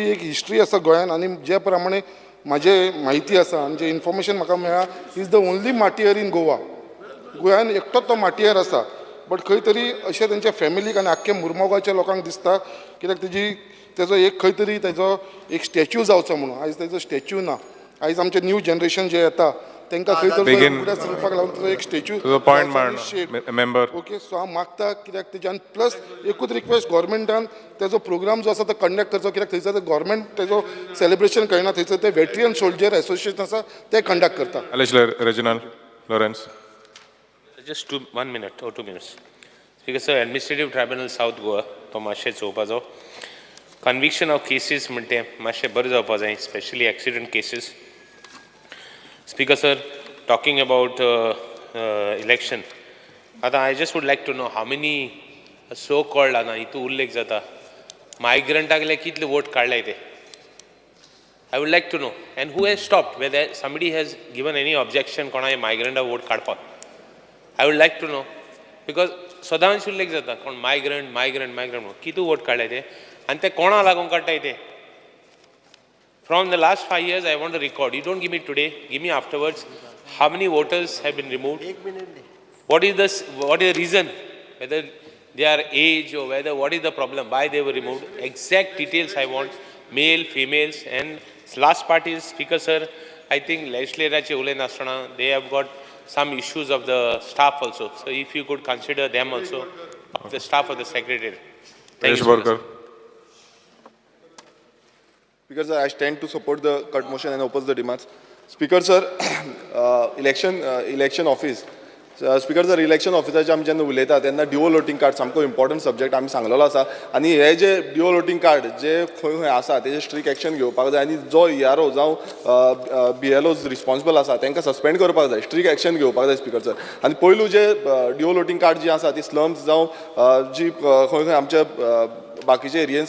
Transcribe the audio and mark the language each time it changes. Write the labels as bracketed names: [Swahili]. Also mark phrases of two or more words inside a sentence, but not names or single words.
[Konkani] एक हिस्ट्री आसा गोंयान आनी जे प्रमाणे म्हाजे म्हायती आसा आनी जे इन्फॉर्मेशन म्हाका मेळ्ळा [English] he is the only martyr in Goa [Konkani] गोंयान एकटोच तो मार्टियर आसा बट खंय तरी अशें तेंच्या फॅमिलीक आनी आख्खे मुर्मगांवच्या लोकांक दिसता कित्याक तेजो एक खंय तरी तेजो एक स्टॅच्यू जावचो म्हणून आयज तेजो स्टॅच्यू ना आयज आमचें [English] new generation [Konkani] जे येता तांकां खंय तरी चलपाक लागून तेजो एक स्टॅच्यू मेंबर [English] okay so [Konkani] हांव मागता कित्याक तेज्यान प्लस एकूच रिक्वेस्ट गोवोरमेंटान तेजो प्रोग्राम जो आसा तो कंडक्ट करचो कित्याक थंयसर गोवोरमेंट तेजो सेलिब्रेशन करिना थंयसर ते [English] veteran soldier association [Konkani] आसा ते कंडक्ट करता [English] Reginald Lawrence. Just 1 minute or 2 minutes. Speaker sir, Administrative Tribunal South Goa, [Konkani] तो मातशें चोवपाचो. [English] Conviction of cases [Konkani] म्हणटे मातशें बरें जावपा जाय, [English] especially accident cases. Speaker sir, talking about election. आता I just would like to know how many so-called [Konkani] हांगा हितू उल्लेख जाता. Migrantagले कितले vote काडले ते. [English] I would like to know. And who has stopped? Whether somebody has given any objection [Konkani] कोणा migrant vote काडपाक. [English] I would like to know, because [Konkani] सदांच उल्लेख जाता कोण मायग्रंट कितू वोट काडले ते आनी ते कोणा लागून काडटाय ते [English] from the last 5 years I want to record. You don't give me today, give me afterwards. How many voters have been removed? What is the reason? Whether they are age or whether what is the problem? Why they were removed? Exact details I want. Male, females, and last part is Speaker sir. I think legislature [Konkani] ulen asana [English] they have got some issues of the staff also. So if you could consider them also, of the staff of the secretariat. Thank you. Speaker sir, I stand to support the cut motion and oppose the demands. Speaker sir, election office. Speaker sir, election officer [Konkani] आमी जेन्ना उलयता तेन्ना [English] dual voting card [Konkani] सामको [English] important subject [Konkani] आमी सांगलेलो आसा आनी हे जे [English] dual voting card [Konkani] जे खंय खंय आसा तेजे [English] strict action [Konkani] घेवपाक जाय आनी जो ERO जावं BLOज रिस्पॉन्सिबल आसा तांकां सस्पेंड करपाक जाय [English] strict action [Konkani] घेवपाक जाय [English] Speaker sir [Konkani] आनी पयलू जे [English] dual voting card [Konkani] जी आसा ती स्लम्स जावं जी खंय खंय आमच्या बाकीचे एरियन्स